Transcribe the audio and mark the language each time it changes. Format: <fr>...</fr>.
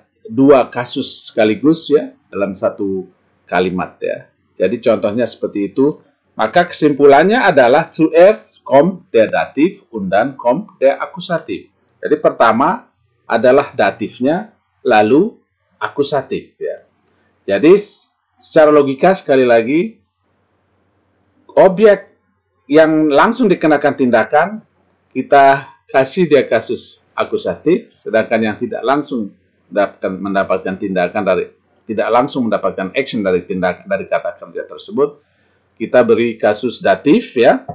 <id>dua kasus sekaligus ya dalam satu kalimat ya. Jadi contohnya seperti itu. Maka kesimpulannya adalah</id> <de>zuerst kommt der Dativ und dann kommt der Akkusativ.</de> <id>Jadi pertama adalah datifnya, lalu akusatif ya. Jadi secara logika sekali lagi, objek yang langsung dikenakan tindakan kita kasih dia kasus akusatif, sedangkan yang tidak langsung mendapatkan tindakan tidak langsung mendapatkan action dari tindakan dari kata kerja tersebut, kita beri kasus datif ya.</id>